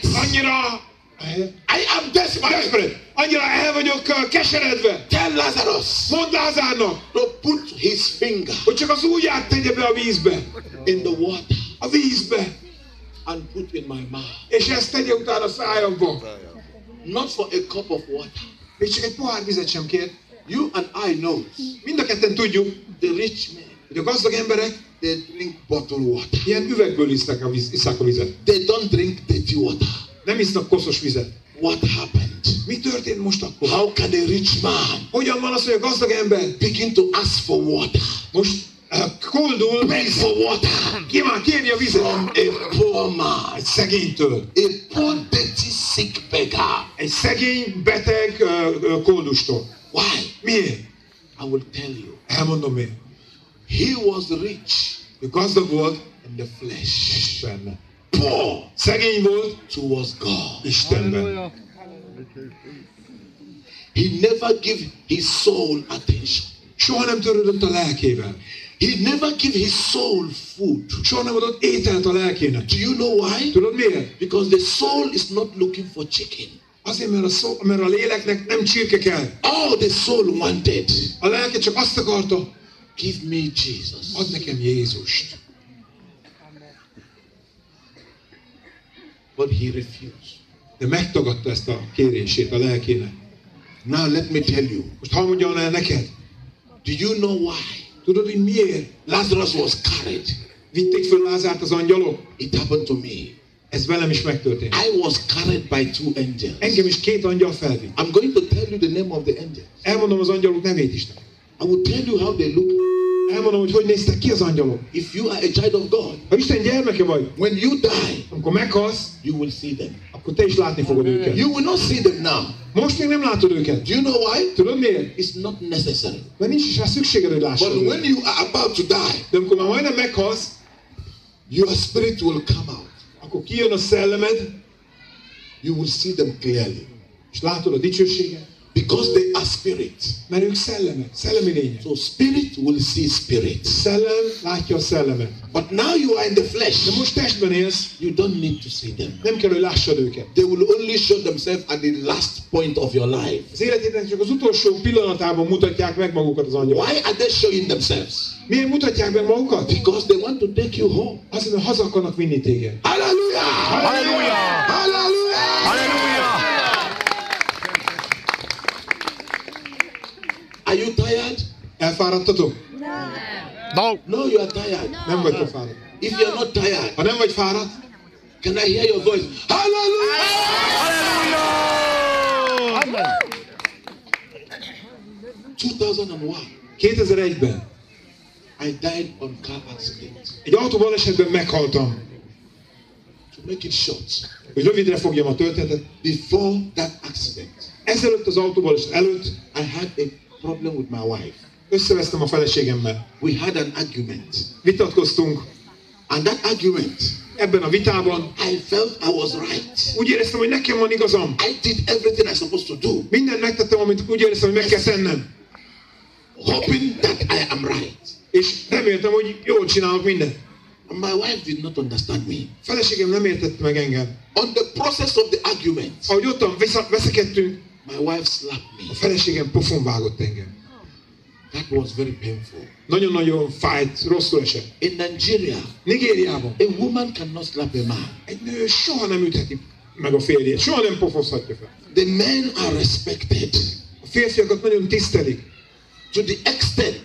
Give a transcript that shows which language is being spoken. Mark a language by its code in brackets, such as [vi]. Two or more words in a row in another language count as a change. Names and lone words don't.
[hu] annyira... [en] I am desperate. Desperate. [hu] Annyira el vagyok keseredve. [en] Tell Lazarus [hu] Mondd Lázárnak, [en] to put his finger [hu] hogy csak az ujját tegye be a vízbe. [en] in the water [hu] A vízbe. [en] and put in my mouth. [hu] És ezt tegye utána a szájamba. [en] Not for a cup of water. [hu] Még csak egy pohár vizet sem kér. [en] You and I know [hu] Mind a ketten tudjuk, [en] the rich men, [hu] hogy a gazdag emberek [en] they drink bottled water. [hu] ilyen üvegből iszák a vizet. [en] They don't drink dirty water. [hu] Nem isznak koszos vizet. [en] What happened? [hu] Mi történt most akkor? [en] How can a rich man [hu] Hogyan van az, hogy a gazdag ember [en] begin to ask for water? [hu] most koldul, [en] Beg for water [hu] kéri a vizet [en] from a poor man, [hu] egy szegénytől. [en] a poor, dirty, sick beggar. [hu] Egy szegény, beteg koldustól. [en] Why? [hu] Miért? [en] I will tell you. [hu] Elmondom miért. [en] He was rich [hu] Ő gazdag volt [en] in the flesh, [hu] Istenben. [en] poor [hu] Szegény volt [en] towards God. [hu] Istenben. [en] He never gave his soul attention. [hu] Soha nem törődött a lelkével. [en] He never gave his soul food. [hu] Soha nem adott ételt a lelkének. [en] Do you know why? [hu] Tudod miért? [en] Because the soul is not looking for chicken. [hu] Azért, mert a léleknek nem csirke kell. [en] All the soul wanted, [hu] A lelke csak azt akarta, [en] give me Jesus. [hu] add nekem Jézust. [en] But he refused. [hu] De megtagadta ezt a kérését a lelkének. [en] Now let me tell you. [hu] Most hadd mondjam el neked. [en] Do you know why? [hu] Tudod, hogy miért? [en] Lazarus was carried. [hu] Vitték föl Lázárt az angyalok? [en] It happened to me. [hu] Ez velem is megtörtént. [en] I was carried by two angels. [hu] Engem is 2 angyal felvitt. [en] I'm going to tell you the name of the angels. [hu] Elmondom az angyalok nevét is. [en] I will tell you how they look. [hu] Elmondom, hogy néztek ki az angyalok. [en] If you are a child of God, [hu] Ha Isten gyermeke vagy, [en] when you die, [hu] amikor meghalsz, [en] you will see them. [hu] akkor te is látni fogod őket. [en] You will not see them now. [hu] Most még nem látod őket. [en] Do you know why? [hu] Tudod miért? [en] It's not necessary. [hu] Mert nincs is rá szükséged, hogy lássad [en] But [hu] őket. [en] when you are about to die, [hu] De amikor már majdnem meghalsz, [en] your spirit will come out. [hu] akkor kijön a szellemed, [en] you will see them clearly. [hu] és látod a dicsőséget, [en] Because they are spirit. [hu] mert ők szellemek, szellemi lények. [en] So spirit will see spirit. [hu] Szellem látja a szellemet. [en] But now you are in the flesh. [hu] De most testben élsz, [en] You don't need to see them. [hu] nem kell, hogy lássad őket. [en] They will only show themselves at the last point of your life. [hu] Az életednek csak az utolsó pillanatában mutatják meg magukat az angyalok. [en] Why are they showing themselves? [hu] Miért mutatják meg magukat? [en] Because they want to take you home. [hu] Azért, mert haza akarnak vinni téged. [en] Hallelujah! [hu] Hallelujah! [en] Hallelujah! Are you tired? [hu] Elfáradtatok? [en] No, you are tired. [hu] Nem vagytok fáradt. [en] If you are not tired, [hu] Ha nem vagy fáradt, [en] can I hear your voice? Hallelujah! 2001. [hu] 2001-ben [en] I died on car accident. [hu] egy autóbalesetben meghaltam. [en] To make it short, [hu] Hogy rövidre fogjam a történetet. [en] before that accident, [hu] Ezelőtt az autóbaleset előtt [en] I had a problem with my wife. [hu] összevesztem a feleségemmel. [en] We had an argument. [hu] Vitatkoztunk. [en] And that argument, [hu] Ebben a vitában [en] I felt I was right. [hu] úgy éreztem, hogy nekem van igazam. [en] I did everything I'm supposed to do, [hu] Mindent megtettem, amit úgy éreztem, hogy meg kell tennem. [en] hoping that I am right. [hu] És reméltem, hogy jól csinálok mindent. [en] And my wife did not understand me. [hu] A feleségem nem értett meg engem. [en] On the process of the argument, [hu] Ahogy ottan veszekedtünk, [en] my wife slapped [hu] a [en] me. [hu] feleségem pofon vágott engem. [en] That was very painful. [hu] Nagyon-nagyon fájt, rosszul esett. [en] In Nigeria, [hu] Nigériában [en] a woman cannot slap a man. [hu] egy nő soha nem ütheti meg a férjét, soha nem pofozhatja fel. [en] The men are respected [hu] A férfiakat nagyon tisztelik, [en] to the extent,